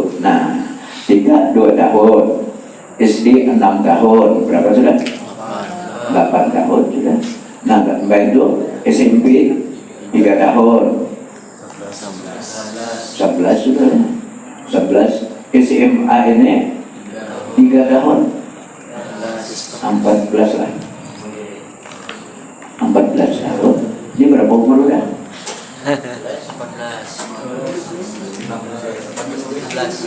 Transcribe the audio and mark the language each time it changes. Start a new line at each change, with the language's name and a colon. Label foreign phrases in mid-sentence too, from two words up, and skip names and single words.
Indonesian: Nah 3 2 tahun, SD 6 tahun, berapa sudah? 8 tahun sudah. Nah mbak itu SMP 3 tahun, 11 sudah. 11 SMA ini 3 tahun, 14 lah. 14 tahun. Ini berapa umur udah? 18.